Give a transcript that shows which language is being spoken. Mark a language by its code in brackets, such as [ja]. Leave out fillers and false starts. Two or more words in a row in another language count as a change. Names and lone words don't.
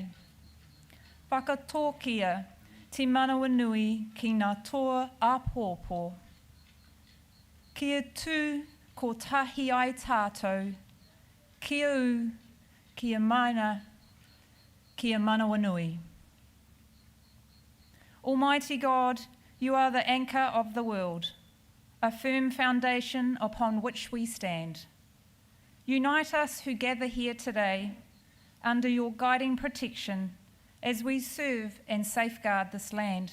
[mi] Whakatōkia te manawa nui ki ngā toa apōpō. Kia tū ko tahi ai tātou, kia u, kia maina, kia manawa nui. [en] Almighty God, you are the anchor of the world, a firm foundation upon which we stand. Unite us who gather here today under your guiding protection as we serve and safeguard this land.